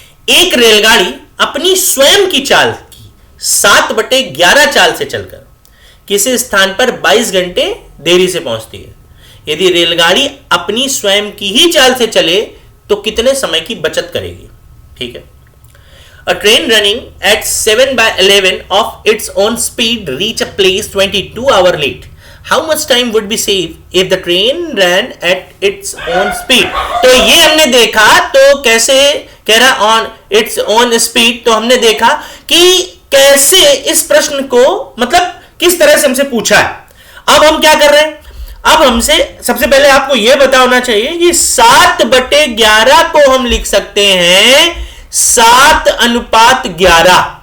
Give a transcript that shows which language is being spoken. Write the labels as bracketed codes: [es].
[hi] एक रेलगाड़ी अपनी स्वयं की चाल की 7/11 चाल से चलकर किसी स्थान पर 22 घंटे देरी से पहुंचती है। यदि रेलगाड़ी अपनी स्वयं की ही चाल से चले तो कितने समय की बचत करेगी? ठीक है। [en] A train running at 7/11 of its own speed reach a place 22 hours late. How much time would be saved if the train ran at its own speed? [hi] तो ये हमने देखा, तो कैसे कह रहा [en] on its own speed, [hi] तो हमने देखा कि कैसे इस प्रश्न को, मतलब किस तरह से हमसे पूछा है। अब हम क्या कर रहे हैं, अब हमसे सबसे पहले आपको यह पता होना चाहिए कि 7/11 को हम लिख सकते हैं 7:11।